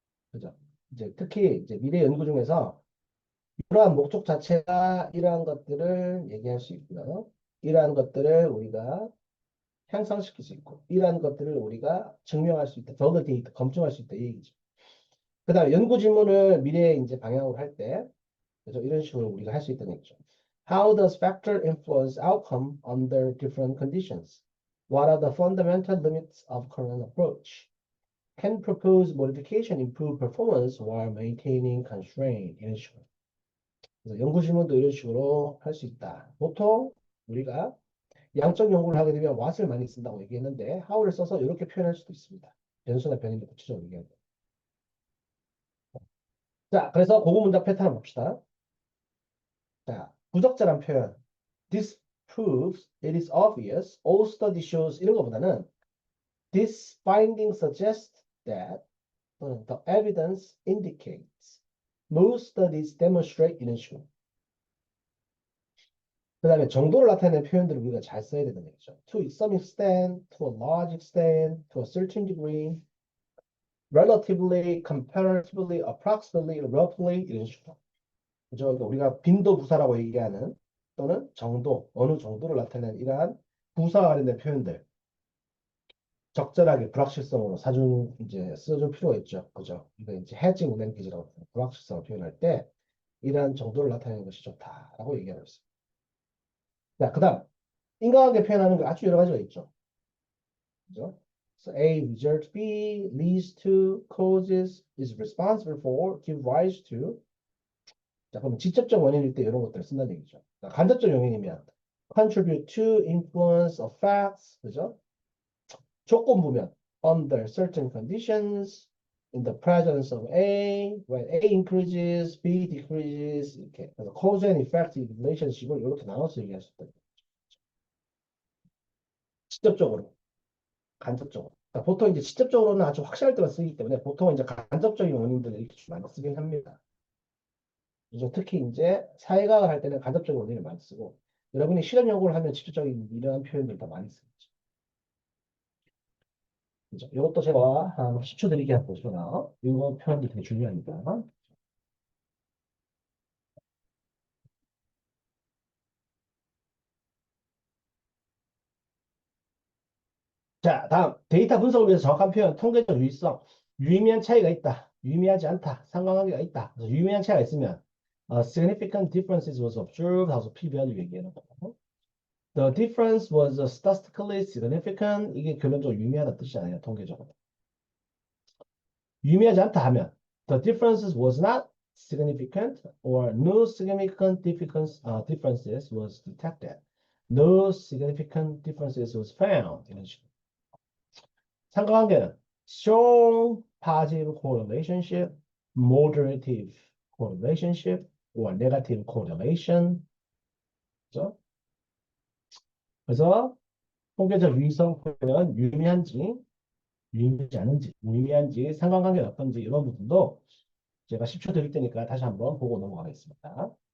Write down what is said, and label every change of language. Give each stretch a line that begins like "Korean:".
Korean: 그죠? 이제 특히 이제 미래 연구 중에서 이러한 목적 자체가 이러한 것들을 얘기할 수 있고요. 이러한 것들을 우리가 향상시킬 수 있고, 이러한 것들을 우리가 증명할 수 있다. validate, 검증할 수 있다. 이 얘기죠. 그 다음에 연구 질문을 미래에 이제 방향으로 할 때, 그래서 이런 식으로 우리가 할 수 있다는 얘기죠.
English: How does factor influence outcome under different conditions? What are the fundamental limits of current approach? Can proposed modification improve performance while maintaining constraint?
Korean: 이런 식으로. 그래서 연구 질문도 이런 식으로 할 수 있다. 보통 우리가 양적 연구를 하게 되면 what을 많이 쓴다고 얘기했는데 how를 써서 이렇게 표현할 수도 있습니다. 변수나 변이를 구체적으로 얘기하고. 자, 그래서 고급 문장 패턴을 봅시다. 자, 부적절한 표현.
English: This proves it is obvious. All study shows
Korean: 이런 것보다는
English: this finding suggests that the evidence indicates. Most studies demonstrate
Korean: 이런 식으로. 그 다음에 정도를 나타내는 표현들을 우리가 잘 써야 되는 얘기죠.
English: To some extent, to a large extent, to a certain degree, relatively, comparatively, approximately, roughly
Korean: 이런 식으로. 그죠? 그러니까 우리가 빈도 부사라고 얘기하는 또는 정도, 어느 정도를 나타내는 이러한 부사와 관련된 표현들 적절하게 불확실성으로 사준 이제 써줄 필요가 있죠. 그죠? 이거 이제 해징 랭귀지라고 불확실성을 표현할 때 이러한 정도를 나타내는 것이 좋다라고 얘기하고 있습니다. 자, 그다음 인과관계 표현하는 거 아주 여러 가지가 있죠. 그죠?
English: So A result B leads to, causes, is responsible for, give rise to.
Korean: 자, 그럼 직접적 원인일 때 이런 것들을 쓴다는 얘기죠. 간접적 원인이면
English: contribute to, influence, affects,
Korean: 그죠? 조건부면
English: under certain conditions, in the presence of A, when A increases, B decreases,
Korean: 이렇게. 그래서
English: cause and effect relationship
Korean: 을 이렇게 나눠서 얘기할 수 있다. 직접적으로, 간접적으로. 그러니까 보통 이제 직접적으로는 아주 확실할 때만 쓰기 때문에 보통 이제 간접적인 원인들을 이렇게 많이 쓰긴 합니다. 그래서 특히 이제 사회과학을 할 때는 간접적인 원인을 많이 쓰고, 여러분이 실험 연구를 하면 직접적인 이러한 표현들 더 많이 쓰겠죠. 그죠? 이것도 제가 한 10초 드리게 한번 보시거나, 이거 표현도 되게 중요하니까. 자, 다음 데이터 분석을 위해서 정확한 표현, 통계적 유의성, 유의미한 차이가 있다, 유의미하지 않다, 상관관계가 있다. 그래서 유의미한 차이가 있으면
English: significant differences was observed
Korean: 하고서 p-value 얘기하는 거고.
English: The difference was statistically significant.
Korean: 이게 결론적으로 유의미하다 뜻이잖아요, 통계적으로. 유의미하지 않다 하면
English: the differences was not significant or no significant differences was detected. No significant differences was found.
Korean: 이런 식으로.
English: 상관관계는 strong positive correlationship, moderative correlationship, or negative correlation.
Korean: 그죠? 그래서 통계적 유의성 표현은 유의미한지, 유의미하지 않은지, 무의미한지, 상관관계가 어떤지 이런 부분도 제가 10초 드릴 테니까 다시 한번 보고 넘어가겠습니다.